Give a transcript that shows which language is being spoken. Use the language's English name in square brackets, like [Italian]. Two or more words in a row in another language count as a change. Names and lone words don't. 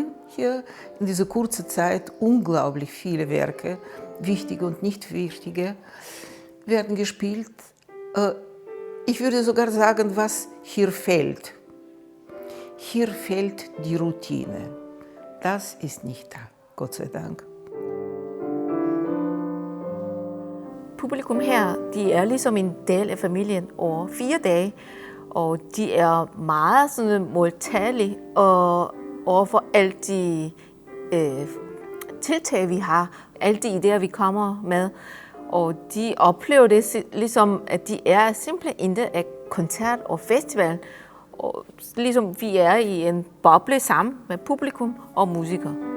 [German] Hier in dieser kurzen Zeit unglaublich viele Werke, wichtige und nicht wichtige, werden gespielt. Ich würde sogar sagen, was hier fehlt. Hier fehlt die Routine. Das ist nicht da, Gott sei Dank. [Danish] Publikum her, de er ligesom en del af familien over 4 dage, og de er meget sådan modtagelige over for alle de tiltag, vi har, alle de idéer, vi kommer med. Og de oplever det ligesom, at de er simpelthen en del af koncert og festival, og ligesom vi er i en boble sammen med publikum og musikere.